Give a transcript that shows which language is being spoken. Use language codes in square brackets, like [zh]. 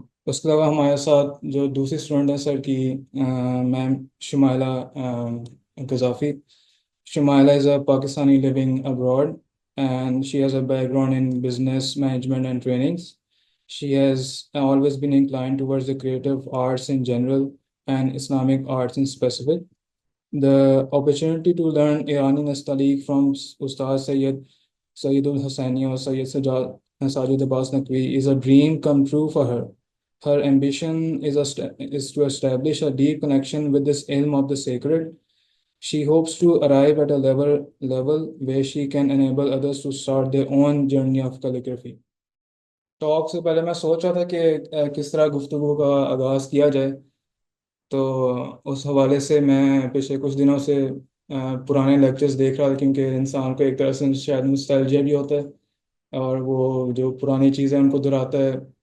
[hi] उसके अलावा हमारे साथ जो दूसरी स्टूडेंट है सर की ma'am Shumaila गजाफी। [en] Shumaila is a Pakistani living abroad and she has a background in business management and trainings. She has always been inclined towards the creative arts in general and Islamic arts in specific. The opportunity to learn Irani Nastaliq from Ustaz Sayyidul Hussaini or Sajid Abbas Naqvi is a dream come true for her. Her ambition is to establish a deep connection with this ilm of the sacred. She hopes to arrive at a level where she can enable others to start their own journey of calligraphy. [hi] Talk से पहले मैं सोच रहा था कि किस तरह गुफ्तगू का आगाज़ किया जाए। तो उस हवाले से मैं पिछले कुछ दिनों से पुराने लेक्चर्स देख रहा था, क्योंकि इंसान को एक तरह से शायद नॉस्टैल्जिया भी होता है और वो जो पुरानी चीज़ें उनको दोहराता है।